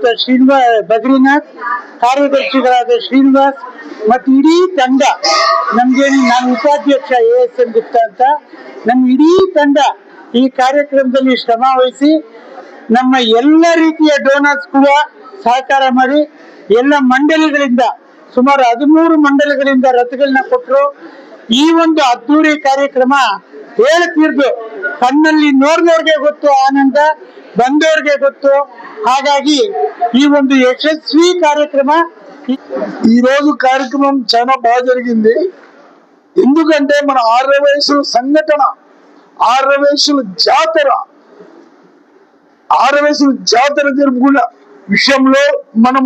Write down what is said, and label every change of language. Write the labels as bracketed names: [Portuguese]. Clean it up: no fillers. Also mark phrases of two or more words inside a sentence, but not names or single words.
[Kannada] ಬದ್ರಿನಾಥ್, ಕಾರ್ಯದರ್ಶಿಗಳಾದ ಶ್ರೀನಿವಾಸ್ ಮತ್ತು ಇಡೀ ತಂಡ, ನಾನು ಉಪಾಧ್ಯಕ್ಷ ASN ಗುಪ್ತಾ ಅಂತ, ನಮ್ಮ ಇಡೀ ತಂಡ ಈ ಕಾರ್ಯಕ್ರಮದಲ್ಲಿ ಶ್ರಮ ವಹಿಸಿ ನಮ್ಮ ಎಲ್ಲ ರೀತಿಯ ಡೋನರ್ಸ್ ಕೂಡ ಸಹಕಾರ ಮಾಡಿ ಎಲ್ಲ ಮಂಡಳಿಗಳಿಂದ ಸುಮಾರು 13 ಮಂಡಳಿಗಳಿಂದ ರಥಗಳನ್ನ ಕೊಟ್ಟರು. ಈ ಒಂದು ಅದ್ದೂರಿ ಕಾರ್ಯಕ್ರಮ ಹೇಳ್ತಿರ್ದು ಕಣ್ಣಲ್ಲಿ ನೋಡಿದವ್ರಿಗೆ ಗೊತ್ತು ಆನಂದ, ಬಂದವ್ರಿಗೆ ಗೊತ್ತು. ಹಾಗಾಗಿ ఈ ಒಂದು యశస్వి కార్యక్రమ [Telugu] ఈ రోజు కార్యక్రమం చాలా బాగా జరిగింది. ఎందుకంటే మన ఆర్యవైశ్యుల సంఘటన, ఆర్యవైశ్యుల జాతర జరుపుకున్న విషయంలో మనం